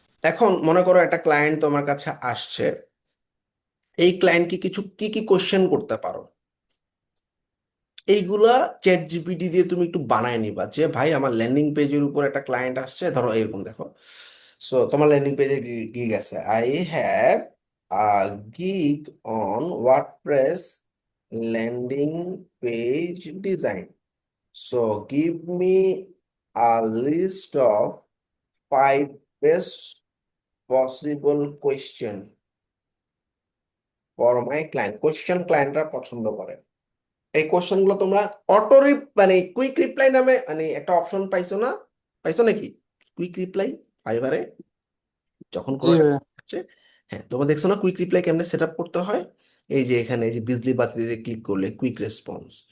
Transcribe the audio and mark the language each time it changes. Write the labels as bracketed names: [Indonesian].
[Bangla] এখন মনে করো একটা ক্লায়েন্ট তোমার কাছে আসছে, এই ক্লায়েন্টকে কিছু কি কি কোশ্চেন করতে পারো, এইগুলা চ্যাট জিপিটি দিয়ে তুমি একটু বানায় নিবা। যে ভাই আমার ল্যান্ডিং পেজের উপর একটা ক্লায়েন্ট আসছে, ধরো এরকম দেখো, সো তোমার ল্যান্ডিং পেজে গিগ আছে, [English] I have a gig on WordPress landing page design. So give me a list of 5 best possible question for my client. [Bangla] Question ক্লায়েন্টরা পছন্দ করে। এই কোশ্চেন গুলো তোমরা অটো মানে কুইক রিপ্লাই নামে মানে একটা অপশন পাইছো না? পাইছো নাকি? কুইক রিপ্লাই ফাইবারে যখন জি কোনো একটা ভাইয়া। আছে, হ্যাঁ তোমরা দেখছো না কুইক রিপ্লাই কেমনে সেট আপ করতে হয়? এই যে এখানে এই যে বিজলি বাতিতে ক্লিক করলে কুইক রেসপন্স।